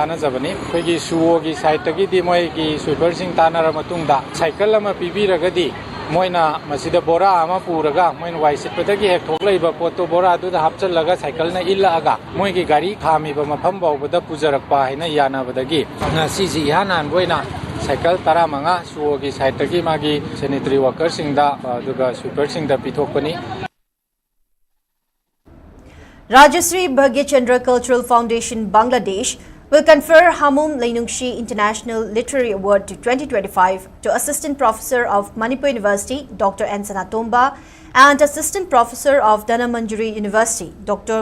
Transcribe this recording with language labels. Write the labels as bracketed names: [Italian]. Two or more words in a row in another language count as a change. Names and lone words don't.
[Manipuri] tana jabani khoi suo gi site gi di moi gi sweeper sing tanara matungda cycle ama pibiragadi moina masida bora ama puraga moin waisitpadagi hek thoklaiba poto bora du da hapchalaga cycle na illa aga moi gi gari khami ba mafam bawbada pujarakpa haina yana badagi na siji hanan boina cycle taramanga suogi site gi magi [English] sanitary workers [Manipuri] singda duga sweeper singda pithokpani. [English] Rajashree Bhagya Chandra Cultural Foundation Bangladesh will confer Hamum Lainungshi International Literary Award to 2025 to Assistant Professor of Manipur University, Dr. N. Sanatomba, and Assistant Professor of Danamanjuri University, Dr.